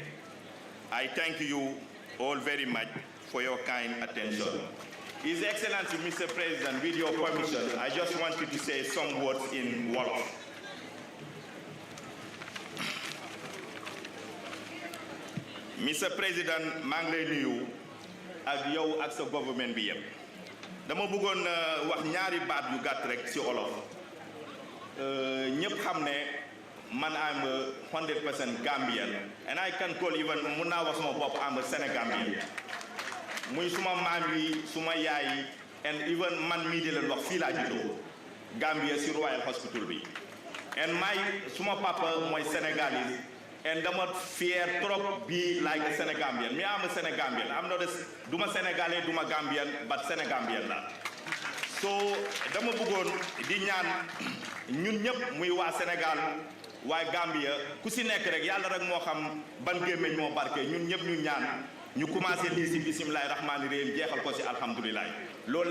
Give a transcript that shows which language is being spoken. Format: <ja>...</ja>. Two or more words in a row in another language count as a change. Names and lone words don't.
<en>I thank you all very much for your kind attention. His Excellency, Mr. President, with your permission, I just wanted to say some words in Wolof. Mr. President,</en> <wo>maa ngi lay nuyu ak yow ak sa government bi yëpp. Dama bëggoon wax ñaari baat yu gàtt rek ci Wolof. Ñëpp xam ne man am 100% Gambian,</wo> <en>and I can call even</en> <wo>mun naa wax sama bopp am Sénégambian. Muy suma maam yi suma yaay yi and even man mii di leen wax fii laa juddoo Gambia si Royal Hospital bi and suma papa mooy Sénégalais and dama</wo> <fr>fier trop</fr> <en>be like a Sénégambian. Me am a Sénégambian. I'm not</en> <wo>duma Sénégalais duma Gambian</wo> <en>but Sénégambian la.</en> <wo>So dama bëggoon di ñaan ñun ñëpp muy waa Sénégal waa Gambia ku si nekk rek yàlla rek moo xam ban gémmiñ moo barke ñun ñëpp ñu ñaan ñu commencé lii si</wo> <ar>بسم الله الرحمن الرحيم</ar> <wo>jeexal ko si alhamdulilah loolu</wo>